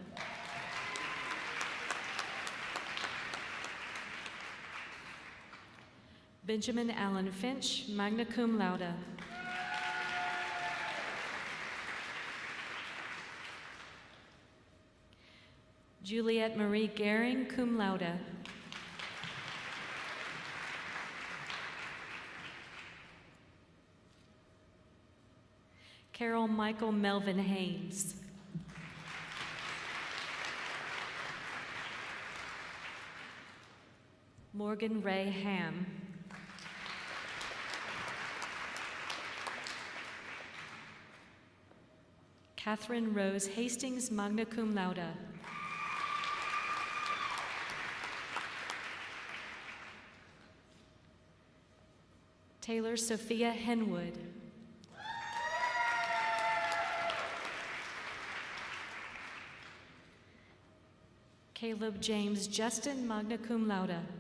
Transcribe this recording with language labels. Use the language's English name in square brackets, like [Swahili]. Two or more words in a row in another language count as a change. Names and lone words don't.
[English] Benjamin Allen Finch, [Latin] magna cum laude. [English] Juliette Marie Gehring, [Latin] cum laude. [English] Carol Michael Melvin Haynes. Morgan Ray Ham. Catherine Rose Hastings, [Latin] magna cum laude. [English] Taylor Sophia Henwood. Caleb James Justin, [Latin] magna cum laude.